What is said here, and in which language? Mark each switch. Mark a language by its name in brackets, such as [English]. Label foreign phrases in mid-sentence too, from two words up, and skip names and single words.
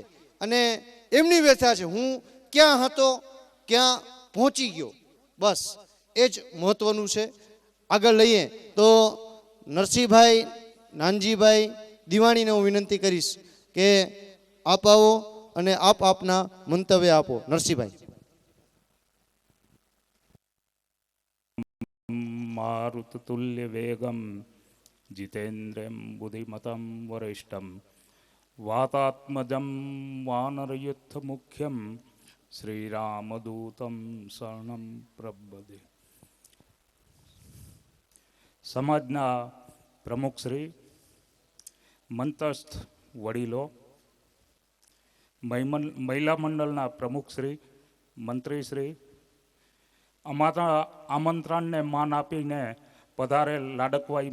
[Gujarati] અને એમની વ્યથા છે, હું ક્યાં હતો ક્યાં પહોંચી ગયો, બસ એ જ મહત્વનું છે. આગળ લઈએ તો નરસિંહભાઈ, નાનજીભાઈ દિવાણીને હું વિનંતી કરીશ કે આપ આવો અને આપ આપના મંતવ્ય આપો. નરસિંહભાઈ. [Sanskrit] मारुततुल्यवेगं जितेन्द्रियं बुद्धिमतं वरिष्ठं वातात्मजं वानरयुद्धमुख्यं श्रीरामदूतं शरणं प्रपद्ये. [Gujarati] સમાજના પ્રમુખશ્રી, મંતસ્થ વડીલો, મહિલા મંડળના પ્રમુખશ્રી, મંત્રીશ્રી, અમારા આમંત્રણને માન આપીને પધારેલ લાડકવાઈ